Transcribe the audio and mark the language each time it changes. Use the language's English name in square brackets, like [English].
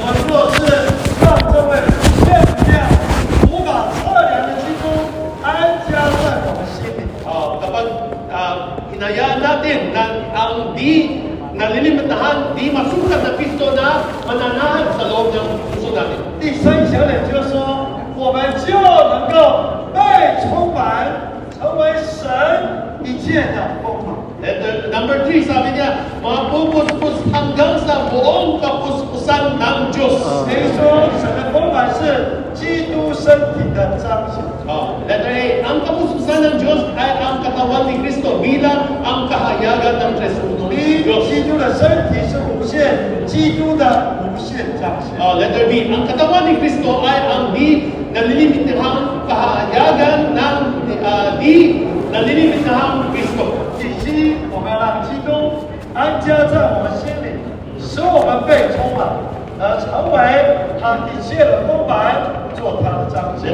[Chinese] 我们若是让这位无限无量、无法测量的基督安家在我们心里， [Filipino] Kapag hinayaan natin na ang di nalilimitahan, di masukat na Kristo na mananahan sa loob ng puso natin. [Chinese] 第三小点就是说，我们就能够被充满，成为神一切的丰满。 [English] Number 3, [Filipino] sabi niya, mapupuspos hanggang sa buong kapuspusan ng Diyos. [Chinese] 等于说，神的丰满是基督身体的彰显。 [English] Letter A, [Filipino] ang kapuspusan ng Diyos ay ang katawan ni Kristo bilang ang kahayagan ng Tresunong [Chinese] 第一， [Filipino] Diyos. [Chinese] 基督的身体是无限，基督的无限彰显。 [English] Letter B, [Filipino] ang katawan ni Kristo ay ang di nalilimitahan kahayagan ng di nalilimitahan Kristo. [Chinese] 第七，我们要让基督安家在我们心里，使我们被充满，而成为他一切的丰满，做他的彰显。